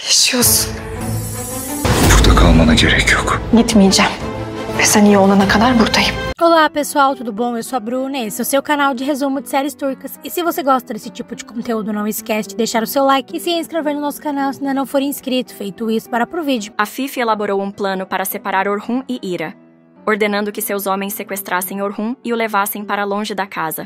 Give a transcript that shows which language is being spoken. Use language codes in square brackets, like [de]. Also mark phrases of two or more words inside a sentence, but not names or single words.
[tr] Yaşıyorsun. Burada kalmana gerek yok. Gitmeyeceğim. Ve sen iyi olana kadar buradayım. [pt] Olá pessoal, tudo bom? Eu sou a Bruna, esse é o seu canal de resumo de séries turcas. E se você gosta desse tipo de conteúdo, não esquece de deixar o seu like e se inscrever no nosso canal se ainda não for inscrito. Feito isso, para pro vídeo. Afif elaborou um plano para separar Orhun e Ira, ordenando que seus homens sequestrassem Orhun e o levassem para longe da casa.